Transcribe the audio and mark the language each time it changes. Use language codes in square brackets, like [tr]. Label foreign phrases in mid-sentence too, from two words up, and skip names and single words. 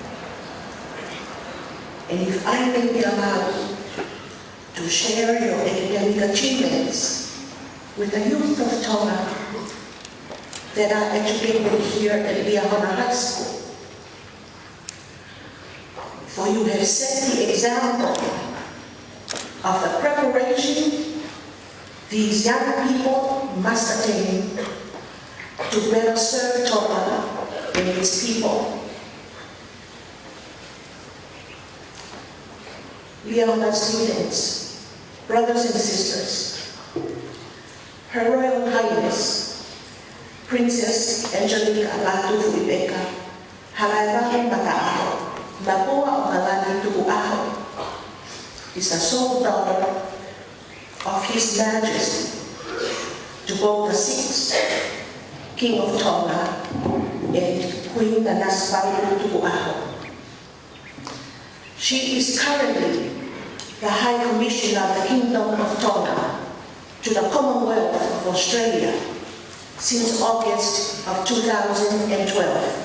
[en] And if I may be allowed to share your academic achievements with the youth of Tonga that are educated here at Liahona High School, for you have set the example of the preparation these young people must attain to better serve Tonga and its people. Liahona students, brothers and sisters, Her Royal Highness, Princess Angelika Lātūfuipeka, Halaevalu Mataʻaho, Napua, ʻOkalani, Tukuʻaho, is the sole daughter of His Majesty to both the 6th King of Tonga and Queen Tukuʻaho. She is currently the High Commissioner of the Kingdom of Tonga to the Commonwealth of Australia since August of 2012.